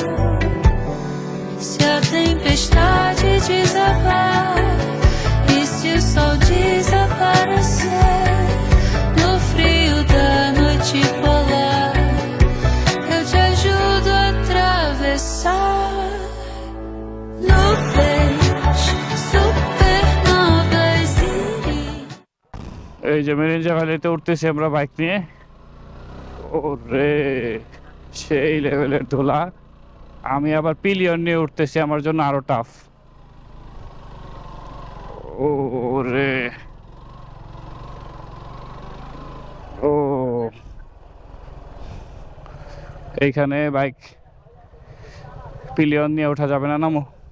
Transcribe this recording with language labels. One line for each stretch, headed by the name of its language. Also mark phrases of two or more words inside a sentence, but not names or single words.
Portuguese: Se a tempestade desabar e se o sol desaparecer no frio da noite polar, eu te ajudo a atravessar nuvens, supernovas e...
Bangla: এই যে মেরিঞ্জা ভ্যালিতে উঠতেছি আমরা বাইক নিয়ে। ওরে সেই লেভেলের ধুলা। আমি আবার পিলিয়ন নিয়ে উঠতেছি, আমার জন্য আরো টাফ। ওরে ও, এইখানে
English: bike pillion
Bangla: নিয়ে ওঠা যাবে না, নামো।